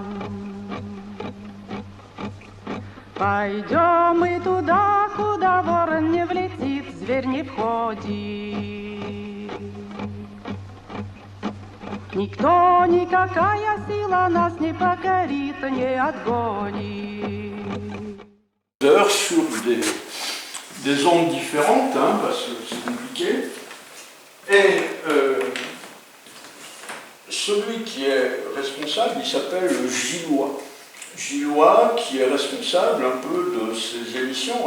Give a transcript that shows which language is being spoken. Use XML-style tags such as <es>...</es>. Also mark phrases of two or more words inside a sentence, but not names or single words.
<ru>Пойдем мы туда, куда ворон не влетит, зверь не входит. Никто, никакая сила нас не покорит, не отгонит.</ru> <fr>Sur des ondes différentes, hein, parce que c'est compliqué. Et celui qui est responsable, il s'appelle le Gillois. Gillois qui est responsable un peu de ces émissions.</fr>